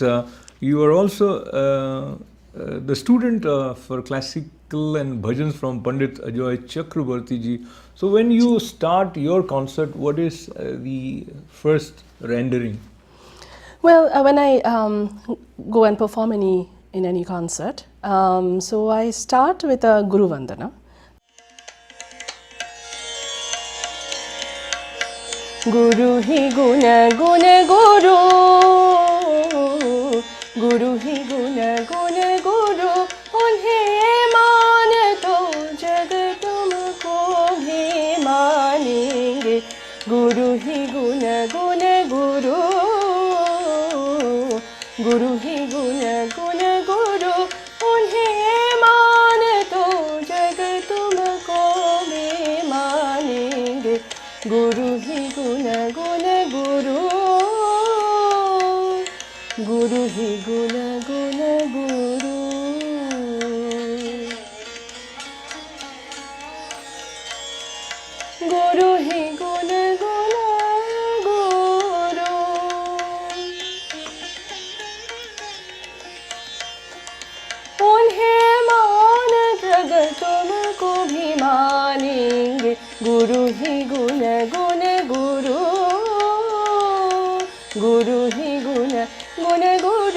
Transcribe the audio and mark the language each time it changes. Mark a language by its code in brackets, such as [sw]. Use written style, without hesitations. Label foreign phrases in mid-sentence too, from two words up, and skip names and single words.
[en] You are also the student for classical and bhajans from Pandit Ajoy Chakrabarti ji. So when you start your concert, what is the first rendering? Well, when I go and perform in any concert, so I start with a [hi] गुरु वंदना. गुरु ही गुण गुण गुरु, गुरु ही गुण गुण गुरु, उन्हें मान तो जग तुमको भी मानेंगे. गुरु ही गुण गुण गुरु, गुरु ही गुण गुण गुरु, उन्हें मान तो जग तुमको भी मानेंगे. गुरु ही गुण गुण गुरु, गुरु ही गुण गुण गुरु. गुरु ही गुण गुण गुरु. उन्हें मान जग तुमको भी मानेंगे. गुरु ही गुण गुण गुरु, गुरु ही गुण गुण गुरु.